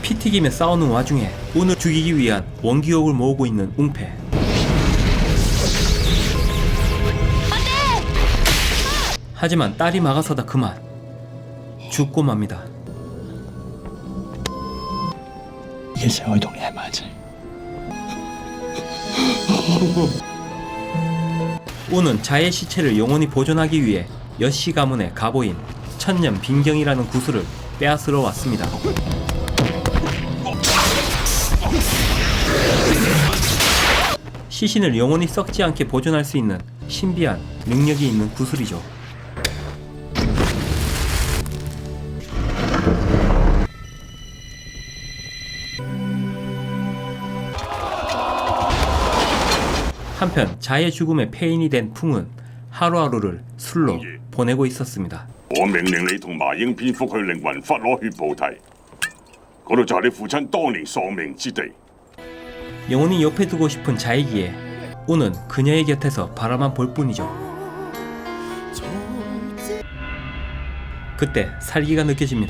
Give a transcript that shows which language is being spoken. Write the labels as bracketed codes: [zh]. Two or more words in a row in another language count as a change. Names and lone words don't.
[ko] 튀기며 싸우는 와중에 운을 죽이기 위한 원기옥을 모으고 있는 웅패. 하지만 딸이 막아서다 그만 죽고 맙니다. [yue] 其實我同你喺埋一齊。 [ko] 운은 자의 시체를 영원히 보존하기 위해 여씨 가문의 가보인 천년 빈경이라는 구슬을 빼앗으러 왔습니다. 시신을 영원히 썩지 않게 보존할 수 있는 신비한 능력이 있는 구슬이죠. 한편 자의 죽음에 폐인이 된 풍은 하루하루를 술로 보내고 있었습니다. [yue] 我命令你同麻鷹蝙蝠去靈魂窟攞血菩提，嗰度就係你父親當年喪命之地。 [ko] 영원히 옆에 두고 싶은 자이기에 운은 그녀의 곁에서 바라만 볼 뿐이죠. 그때 살기가 느껴집니다.